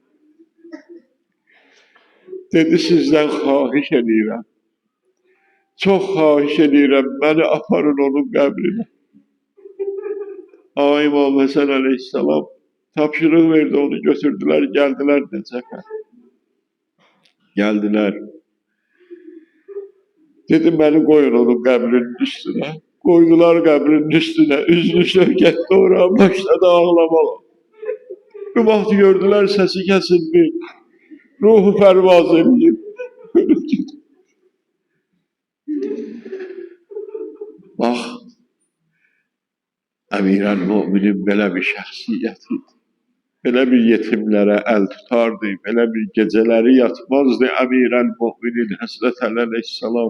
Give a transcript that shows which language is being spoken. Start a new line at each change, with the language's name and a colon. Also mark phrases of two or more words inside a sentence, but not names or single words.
Azerbaijani: Dedi, sizdən xahiş edirəm. Çox xahiş edirəm, məni aparın onun qəbrinə. Ağa İmam Həsən əleyhissalam tapşırıq verdi, onu götürdülər, gəldilər Nəcəfə.
Turkish: Geldiler. Dedim beni koyun onun qəbrinin üstüne. Koydular qəbrinin üstüne. Üzlü Şevket doğuran başladı ağlamağa. Bir vaxt gördüler sesi kesildi. Ruhu pervaz edip.
Azerbaijani: Bax, Əmirəl-Möminin belə bir şəxsiyyəti, belə bir yetimlərə əl tutardı, belə bir gecələri yatmazdı Əmirəl-Möminin Həzrət Əli əleyhissalam.